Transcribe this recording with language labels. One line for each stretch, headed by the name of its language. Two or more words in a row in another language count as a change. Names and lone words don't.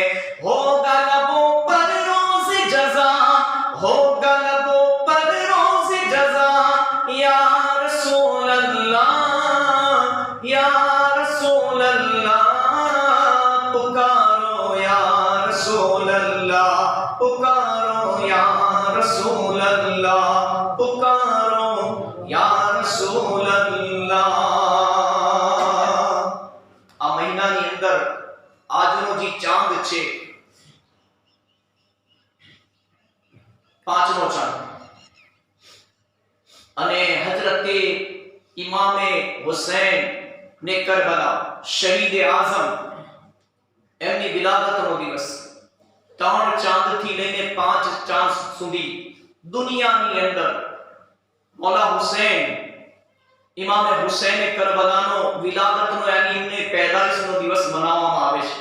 Urdu: ہوگا لبوں پر روز جزا، ہوگا لبوں پر روز جزا، یا رسول اللہ یا رسول اللہ، پکارو یا رسول اللہ، پکارو یا رسول اللہ، پکارو یا رسول اللہ۔
Gujarati: آ مہینہ ની અંદર આજનો જે ચાંદ છે પાંચમો ચાંદ અને હજરત ઇમામ હુસૈન ને કરબલા શહીદ આઝમ એમની વિલાદતનો દિવસ 3 ચાંદથી લઈને 5 ચાંદ સુધી દુનિયાની અંદર મૌલા હુસૈન ઇમામ હુસૈન કરબલાનો વિલાદતનો યાની એમને પેદાઈશનો દિવસ મનાવવામાં આવે છે।